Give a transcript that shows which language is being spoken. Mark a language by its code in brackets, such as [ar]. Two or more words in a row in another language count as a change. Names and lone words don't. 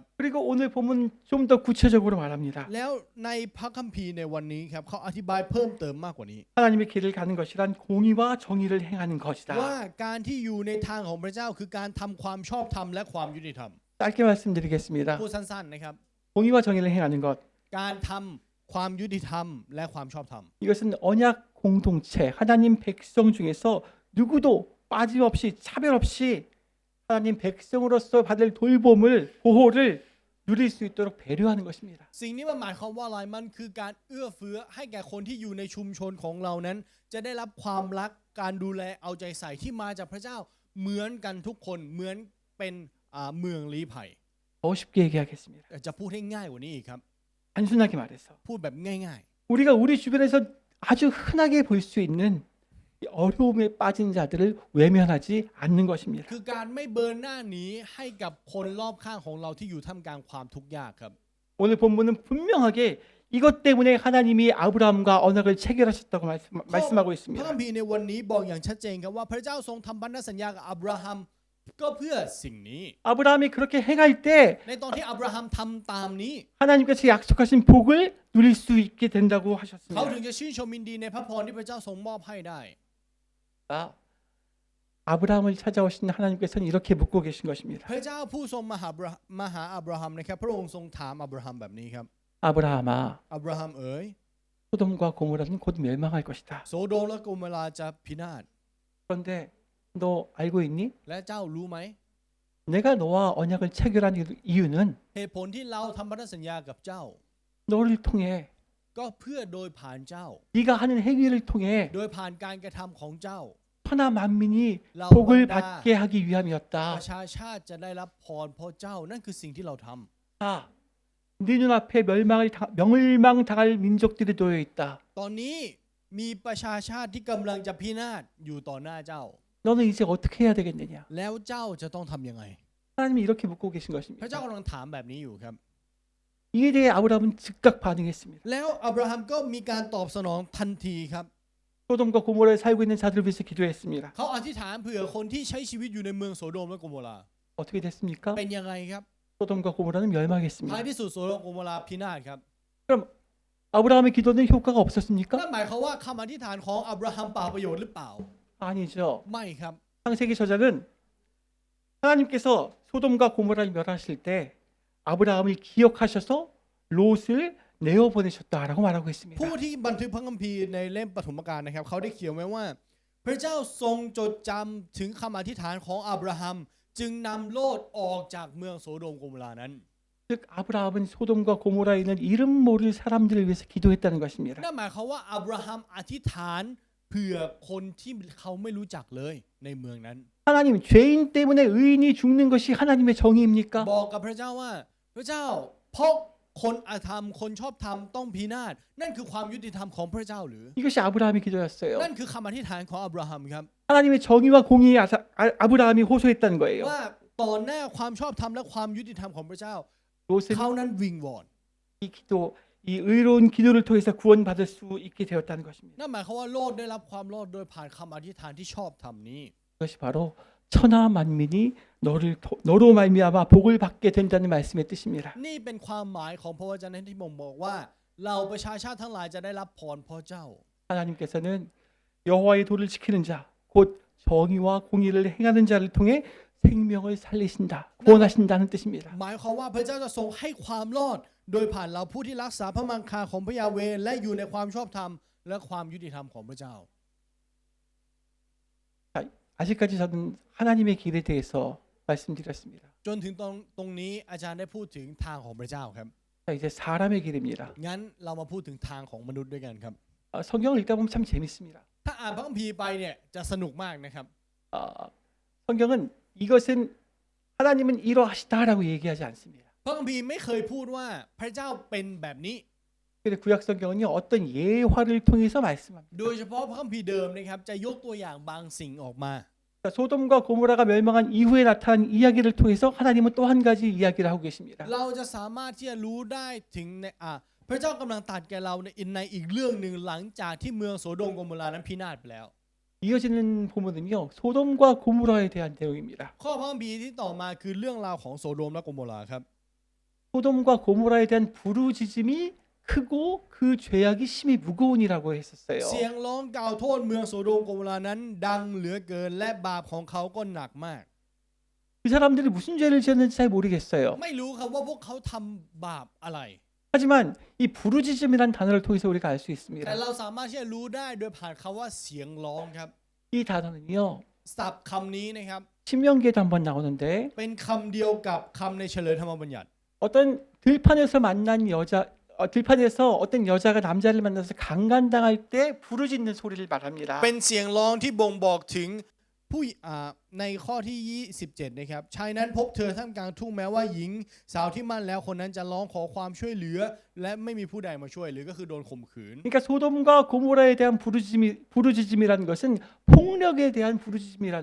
[ko] 그리고 오늘 보면 좀 더 구체적으로 말합니다. [th] แล้วในพระคัมภีร์ในวันนี้ครับเขาอธิบายเพิ่มเติมมากกว่านี้ [ko] 하나님의 길을 가는 것이란 공의와 정의를 행하는 [th] ว่า [ko] 것이다. [th] การที่อยู่ในทางของพระเจ้าคือการทำความชอบธรรมและความยุติธรรม [ko] 짧게 말씀드리겠습니다. [th] พูดสั้นๆนะครับ [ko] 공의와 정의를 행하는 것. [th] การทำความยุติธรรมและความชอบธรรม [ko] 이것은 언약 공동체 하나님 백성 중에서 누구도 빠짐없이 차별 없이 하나님 백성으로서 받을 돌봄을 보호를 누릴 수 있도록 배려하는 것입니다. [th] สิ่งนี้มันหมายความว่าอะไรมันคือการเอื้อเฟื้อให้แก่คนที่อยู่ในชุมชนของเรานั้น จะได้รับความรักการดูแลเอาใจใส่ที่มาจากพระเจ้าเหมือนกันทุกคนเหมือนเป็นเมืองลี้ภัย [ko] 더 쉽게 얘기하겠습니다. [th] จะพูดให้ง่ายกว่านี้อีกครับ [ko] 단순하게 말해서 [th] พูดแบบง่าย [ko] 우리가 우리 주변에서 아주 흔하게 볼 수 있는 이 어려움에 빠진 자들을 외면하지 않는 것입니다. [th] คือการไม่เบิร์นหน้าหนีให้กับคนรอบข้างของเราที่อยู่ท่ามกลางความทุกข์ยากครับ [ko] 오늘 본문은 분명하게 이것 때문에 하나님이 아브라함과 언약을 체결하셨다고 말씀하고 [th] พระ [ko] 있습니다. [th] คัมภีร์ในวันนี้บอกอย่างชัดเจนครับว่าพระเจ้าทรงทำพันธสัญญากับอับราฮัมก็เพื่อสิ่งนี้ [ko] 아브라함이 그렇게 행할 때 [th] ในตอนที่อับราฮัมทำตามนี้ [ko] 하나님께서 약속하신 복을 누릴 수 있게 된다고 [th] เขา [ko] 하셨습니다. [th] ถึงจะชื่นชมยินดีในพระพรที่พระเจ้าทรงมอบให้ได้ [ko] 아브라함을 찾아오신 하나님께서는 이렇게 묻고 계신 것입니다. [th] พระเจ้าผู้ทรงมาหาอับราฮัมนะครับพระองค์ทรงถามอับราฮัมแบบนี้ครับ [ko] 아브라함아, [th] อับราฮัมเอ๋ย [ko] 소돔과 고모라는 곧 멸망할 것이다. [th] โซโดมและโกโมราจะพินาศ [ko] 그런데 너 알고 있니? [th] และเจ้ารู้ไหม [ko] 내가 너와 언약을 체결한 이유는 [th] เหตุผลที่เราทำพันธสัญญากับเจ้า [ko] 너를 통해 [th] ก็เพื่อโดยผ่านเจ้า [ko] 네가 하는 행위를 통해 [th] โดยผ่านการกระทำของเจ้า [ko] 천하 만민이 라우 복을 본다. 받게 하기 [th] ป [ko] 위함이었다. [th] ระชาชาติจะได้รับพรเพราะเจ้านั่นคือสิ่งที่เราทำ [ko] 자, 네 눈앞에 멸망당할 민족들이 놓여 있다. [th] ตอนนี้มีประชาชาติที่กำลังจะพินาศอยู่ต่อหน้าเจ้า [ko] 너는 이제 어떻게 해야 되겠느냐? [th] แล้วเจ้าจะต้องทำยังไง [ko] 하나님이 이렇게 묻고 계신 [th] พระเจ้า [ko] 것입니다. [th] กำลังถามแบบนี้อยู่ครับ [ko] 이에 대해 아브라함은 즉각 반응했습니다. [th] แล้วอับราฮัมก็มีการตอบสนองทันทีครับ [ko] 소돔과 고모라에 살고 있는 자들을 위해서 기도했습니다. [th] เขาอธิษฐานเผื่อคนที่ใช้ชีวิตอยู่ในเมืองโสโดมและโกโมรา [ko] 어떻게 됐습니까? [th] เป็นยังไงครับ [ko] 소돔과 고모라는 [th] ท้าย [ko] 멸망했습니다. [th] ที่สุดโสโดมโกโมราพินาศครับ [ko] 그럼 아브라함의 기도는 효과가 없었습니까? [th] นั่นหมายความว่าคำอธิษฐานของอับราฮัมเปล่าประโยชน์หรือเปล่า [ko] 아니죠. [th] ไม่ครับ [ko] 창세기 저자는 하나님께서 소돔과 고모라를 멸하실 때 아브라함을 기억하셔서 롯을 내어보내셨다라고 말하고 있습니다. [th] ผู้ที่บันทึกพระคัมภีร์ในเล่มปฐมกาลนะครับเขาได้เขียนไว้ว่า พระเจ้าทรงจดจำถึงคำอธิษฐานของอับราฮัมจึงนำโลดออกจากเมืองโสโดมโกโมรานั้น [ko] 즉 아브라함은 소돔과 고모라에 있는 이름 모를 사람들을 위해서 기도했다는 것입니다. [th] นั่นหมายความว่าอับราฮัมอธิษฐานเผื่อคนที่เขาไม่รู้จักเลยในเมืองนั้น [ko] 하나님 죄인 때문에 의인이 죽는 것이 하나님의 정의입니까? [th] บอกกับพระเจ้าว่าพระเจ้าเพราะคนอธรรมคนชอบธรรมต้องพินาศนั่นคือความยุติธรรมของพระเจ้าหรือ [ko] 이것이 아브라함의 기도였어요. [th] นั่นคือคำอธิษฐานของอับราฮัมครับ [ko] 하나님의 정의와 공의에 아브라함이 호소했다는 거예요. [th] ว่าต่อหน้าความชอบธรรมและความยุติธรรมของพระเจ้า [ko] 롯은 [th] เขานั้นวิงวอน [ko] 이 기도, 이 의로운 기도를 통해서 구원받을 수 있게 되었다는 것입니다. [th] นั่นหมายความว่าโลดได้รับความรอดโดยผ่านคำอธิษฐานที่ชอบธรรมนี้ [ko] 그것이 바로 천하 만민이 너로 말미암아 복을 받게 된다는 말씀의 뜻입니다. [th] นี่เป็นความหมายของพระวจนะที่บ่งบอกว่าเราประชาชาติทั้งหลายจะได้รับพรเพราะเจ้า [ko] 하나님께서는 여호와의 도를 지키는 자, 곧 정의와 공의를 행하는 자를 통해 생명을 살리신다, 구원하신다는 뜻입니다. [th] หมายความว่าพระเจ้าจะทรงให้ความรอดโดยผ่านเราผู้ที่รักษาพระมังคาของพระยาเวห์และอยู่ในความชอบธรรมและความยุติธรรมของพระเจ้า [ko] 아직까지 저는 하나님의 길에 대해서 말씀드렸습니다. [th] จนถึงตรงนี้อาจารย์ได้พูดถึงทางของพระเจ้าครับ [ko] 자, 이제 사람의 길입니다. [th] งั้นเรามาพูดถึงทางของมนุษย์ด้วยกันครับ [ko] 성경을 읽다 보면 참 재밌습니다. [th] ถ้าอ่านพระคัมภีร์ไปเนี่ยจะสนุกมากนะครับ [ko] 성경은 이것은 하나님은 이러하시다라고 얘기하지 않습니다. [th] พระคัมภีร์ไม่เคยพูดว่าพระเจ้าเป็นแบบนี้ [ko] 근데 구약 성경은요 어떤 예화를 통해서 말씀합니다. [th] โดยเฉพาะพระคัมภีร์เดิมนะครับจะยกตัวอย่างบางสิ่งออกมา [ko] 소돔과 고모라가 멸망한 이후에 나타난 이야기를 통해서 하나님은 또 한 가지 이야기를 하고 계십니다. [th] เราจะสามารถที่จะรู้ได้ถึงในพระเจ้ากำลังตรัสแก่เราในอีกเรื่องหนึ่งหลังจากที่เมืองโสโดมโกโมรานั้นพินาศไปแล้ว [ko] 이어지는 본문은요 소돔과 고모라에 대한 내용입니다. [th] ข้อพระคัมภีร์ที่ต่อมาคือเรื่องราวของโสโดมและโกโมราครับ [ko] 소돔과 고모라에 대한 부르짖음이 크고 그 죄악이 심히 무거운이라고 했었어요. [th] เสียงร้องกล่าวโทษเมืองโสโดมโกโมรานั้นดังเหลือเกินและบาปของเขาก็หนักมาก [ko] 그 사람들이 무슨 죄를 지었는지 잘 모르겠어요. [th] ไม่รู้ครับว่าพวกเขาทำบาปอะไร [ko] 하지만 이 부르짖음이라는 단어를 통해서 우리가 알 수 [th] แต่ [ko] 있습니다. [th] เราสามารถที่จะรู้ได้โดยผ่านคำว่าเสียงร้องครับ [ko] 이 단어는요 [th] ศัพท์คำนี้นะครับ [ko] 신명기에도 한번 나오는데 [th] เป็นคำเดียวกับคำในเฉลยธรรมบัญญัติ [ko] 어떤 들판에서 만난 들판에서 어떤 여자가 남자를 만나서 강간당할 때 부르짖는 소리를 말합니다. [th] เป็นเสียงร้องที่บ่งบอกถึงผู้ในข้อที่27นะครับชายนั้นพบเธอท่ามกลางทุ่งแม้ว่าหญิงสาวที่มั่นแล้วคนนั้นจะร้องขอความช่วยเหลือ และไม่มีผู้ใดมาช่วยหรือก็คือโดนข่มขืน [ko] 그러니까 소돔과 고모라에 대한 부르짖음이라는 것은 폭력에 대한 부르짖음이라는